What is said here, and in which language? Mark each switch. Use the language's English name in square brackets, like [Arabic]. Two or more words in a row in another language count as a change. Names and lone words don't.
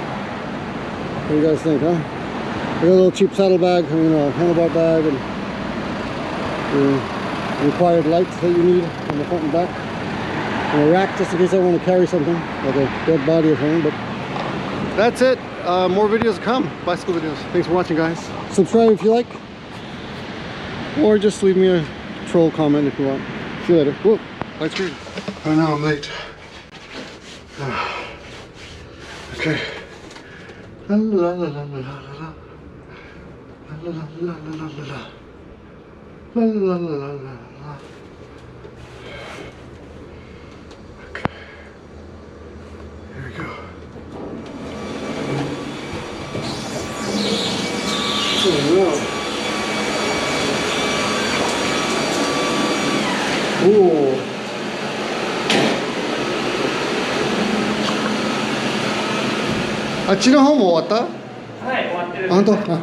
[English] What do you guys think, huh? I got a little cheap saddlebag, a handlebar bag, and the required lights that you need on the front and back, and a rack just in case I want to carry something like a dead body or something. But that's it. More videos to come, bicycle videos. Thanks for watching, guys. Subscribe if you like, or just leave me a troll comment if you want. See you later. Whoa, light screen. Oh no, I'm late. Okay. La la la la la la la. La la la la la la la. La la la la la la. Okay. Here we go. Oh no. Ooh. [Japanese] Ah, あっちの方も終わった？はい、終わってる。本当？